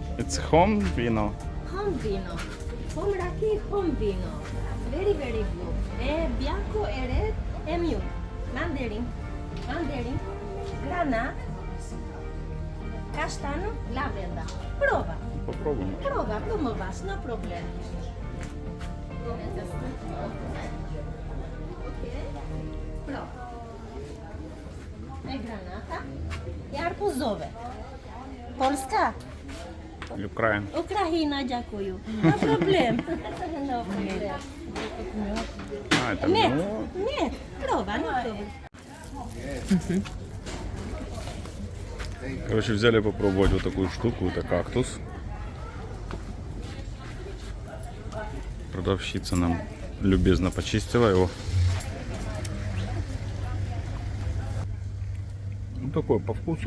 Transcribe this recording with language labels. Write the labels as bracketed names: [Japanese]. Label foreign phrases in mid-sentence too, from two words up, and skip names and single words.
[English] It's home vino. Home vino. Home raki home vino. Very, very good. [Italian] Bianco e red e mule. [English] Mandarin. Mandarin. Granat. [Italian] Castano. Lavenda. Prova. [Russian] Попробуем. [English] Prova. Promovas. No problem. Okay. [Italian] Prova. E granata. [Polish] I arbuzowe. Polska. [English] Ukraine. Ukraina, дякую. No problem. No problem. [Russian] А, это Нет, ну, нет, прова, [English] no problem. [Russian] Короче, взяли попробовать вот такую штуку. Это кактус. Продавщица нам любезно почистила его. Ну, такой по вкусу.